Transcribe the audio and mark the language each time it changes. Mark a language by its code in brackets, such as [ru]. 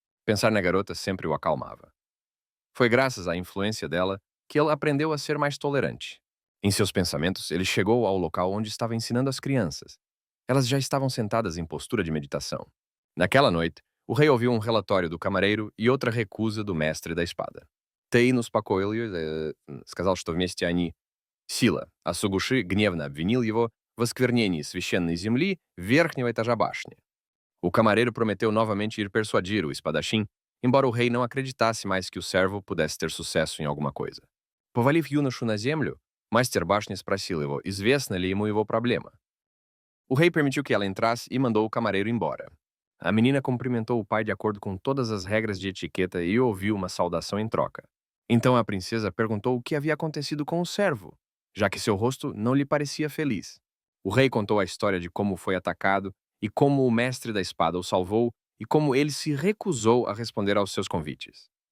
[pt] Pensar na garota sempre o acalmava. Foi graças à influência dela que ele aprendeu a ser mais tolerante. Em seus pensamentos, ele chegou ao local onde estava ensinando as crianças. Elas já estavam sentadas em postura de meditação. Naquela noite, o rei ouviu um relatório do camareiro e outra recusa do mestre da espada. [ru] Тей успокоил сказал, что вместе они сила, а Сугуши гневно обвинил его в осквернении священной земли верхнего этажа башни. [pt] O camareiro prometeu novamente ir persuadir o espadachim, embora o rei não acreditasse mais que o servo pudesse ter sucesso em alguma coisa. [ru] Повалив юношу на землю, мастер башни спросил его, известна ли ему его проблема. [pt] O rei permitiu que ela entrasse e mandou o camareiro embora. A menina cumprimentou o pai de acordo com todas as regras de etiqueta e ouviu uma saudação em troca. Então a princesa perguntou o que havia acontecido com o servo, já que seu rosto não lhe parecia feliz. O rei contou a história de como foi atacado e como o mestre da espada o salvou e como ele se recusou a responder aos seus convites.